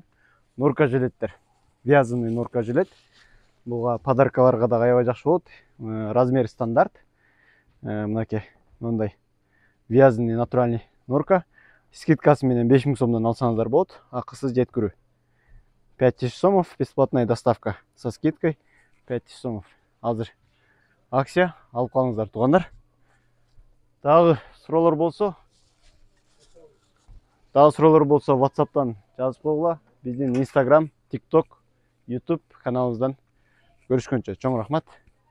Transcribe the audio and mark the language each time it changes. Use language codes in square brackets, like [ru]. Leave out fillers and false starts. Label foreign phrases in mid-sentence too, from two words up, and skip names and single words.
[ky] Норка жилеттер. [ru] Вязаный норка жилет. [ky] Буга подаркаларга да аябай жакшы болот. Размери стандарт. Мынакей, мындай [ru] вязаный натуральный норка. [ky] Скидкасы менен 5000 сомдон алсаңыздар болот. Акысыз жеткирүү. [ru] 5000 сомов, бесплатная доставка со скидкой 5000 сомов. [ky] Азыр акция алып калыңыздар туугандар. Дагы суроолор болсо WhatsApp'tan жазып койгула. Биздин Instagram, TikTok, YouTube каналыбыздан көрүшкөнчө чоң рахмат.